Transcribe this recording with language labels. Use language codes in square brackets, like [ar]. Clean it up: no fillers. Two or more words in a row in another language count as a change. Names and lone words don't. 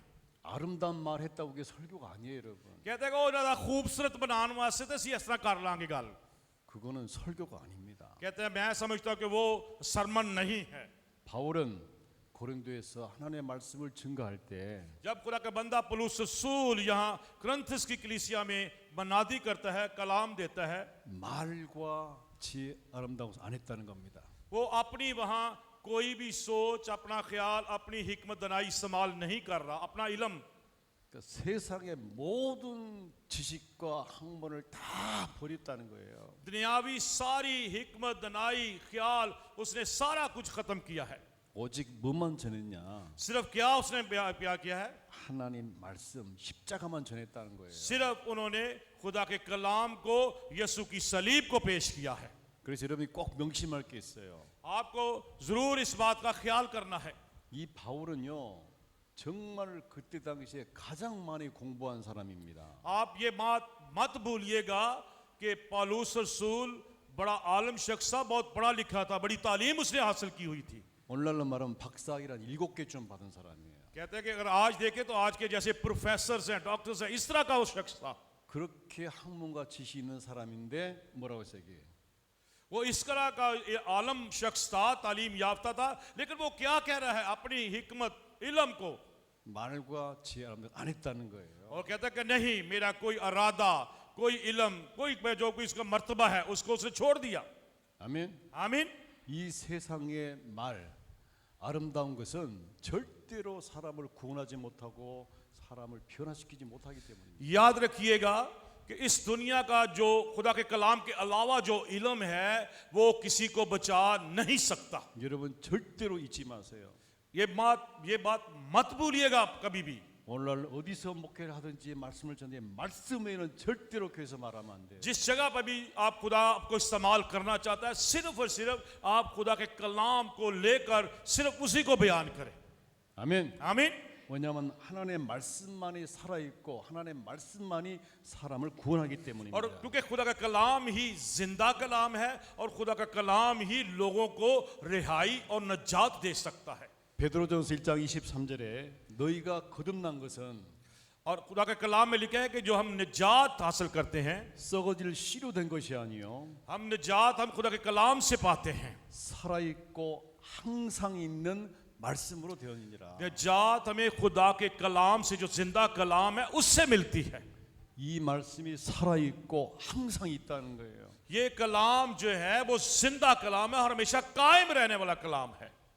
[ko] 아름다운 말 했다고 그게 설교가 아니에요, 여러분. [hi] कहते हैं कि [pa] ਉਹ [hi] ज्यादा खूबसूरत बनाने वास्ते [pa] ਤੇ ਅਸੀਂ ਇਸ ਤਰ੍ਹਾਂ ਕਰ ਲਾਂਗੇ ਗੱਲ। [ko] 그거는 설교가 아닙니다. [hi] कहते हैं मैं समझता हूँ कि वो सरमन नहीं है। [ko] 바울은 고린도에서 하나님의 말씀을 증거할 때 [hi] जब खुदा का बंदा पौलुस रसूल यहाँ कुरिन्थस की कलीसिया में मनादी करता है, कलाम देता है, [ko] 말과 지혜 아름다운 것을 안 했다는 겁니다. [hi] वो अपनी वहाँ कोई भी सोच, अपना ख्याल, अपनी हिकमत दनाई इस्तेमाल नहीं कर रहा, अपना इल्म। [ko] 그러니까 세상의 모든 지식과 학문을 다 버렸다는 거예요. [hi] दुनियावी सारी हिकमत दनाई ख्याल उसने सारा कुछ खत्म किया है। [ko] 오직 뭐만 전했냐? [hi] सिर्फ क्या उसने क्या किया है? [ko] 하나님 말씀 십자가만 전했다는 거예요. [hi] सिर्फ उन्होंने खुदा के कलाम को, यसु की सलीब को पेश किया है। [ko] 그래서 여러분이 꼭 명심할 게 있어요. [hi] आपको जरूर इस बात का ख्याल करना है। [ko] 이 바울은요 정말 그때 당시에 가장 많이 공부한 사람입니다. [hi] आप ये बात मत भूलिएगा कि पौलुस रसूल बड़ा आलम शख्स था, बहुत पढ़ा लिखा था, बड़ी तालीम उसने हासिल की हुई थी। [ko] 오늘날로 말하면 박사학위란 7개쯤 받은 사람이에요. [hi] कहते हैं कि अगर आज देखें तो आज के जैसे प्रोफेसर हैं, डॉक्टर्स हैं, इस तरह का वो शख्स था। [ko] 그렇게 학문과 지식 있는 사람인데 뭐라고 했어요 이게? [hi] वो इस तरह का ये आलम शख्स था, तालीम याफ्ता था, लेकिन वो क्या कह रहा है? अपनी हिकमत इल्म को [ko] 말과 지혜 안 했다는 거예요. [hi] और कहता है कि नहीं, मेरा कोई इरादा, कोई इल्म, कोई जो कोई इसका मर्तबा है उसको उसने छोड़ दिया। [ko] 아멘. [hi] आमीन। [ko] 이 세상의 말 아름다운 것은 절대로 사람을 구원하지 못하고 사람을 변화시키지 못하기 때문입니다. [hi] याद रखिएगा कि इस दुनिया का जो खुदा के कलाम के अलावा जो इल्म है वो किसी को बचा नहीं सकता। [ko] 여러분 절대로 잊지 마세요. [hi] ये बात मत भूलिएगा कभी भी। [ko] 오늘날 어디서 목회를 하든지 말씀을 전해 말씀 외에는 절대로 교회에서 말하면 안 돼요. [hi] जिस जगह पर भी आप खुदा आपको इस्तेमाल करना चाहता है, सिर्फ और सिर्फ आप खुदा के कलाम को लेकर सिर्फ उसी को बयान करें। [ko] 아멘. [hi] आमीन। [ko] 왜냐하면 하나님의 말씀만이 살아있고 하나님의 말씀만이 사람을 구원하기 때문입니다. [hi] और क्योंकि खुदा का कलाम ही जिंदा कलाम है और खुदा का कलाम ही लोगों को रिहाई और नजात दे सकता है। [ko] 베드로전서 1장 23절에 너희가 거듭난 것은 [hi] और खुदा के कलाम में लिखा है कि जो हम निजात हासिल करते हैं, [ko] 썩어질 씨로 된 것이 아니요 [hi] हम निजात हम खुदा के कलाम से पाते हैं। [ko] 살아있고 항상 있는 말씀으로 되었느니라. [hi] निजात हमें खुदा के कलाम से, जो जिंदा कलाम है, उससे मिलती है। [ko] 이 말씀이 살아있고 항상 있다는 거예요. [hi] ये कलाम जो है वो जिंदा कलाम है और हमेशा कायम रहने वाला कलाम है।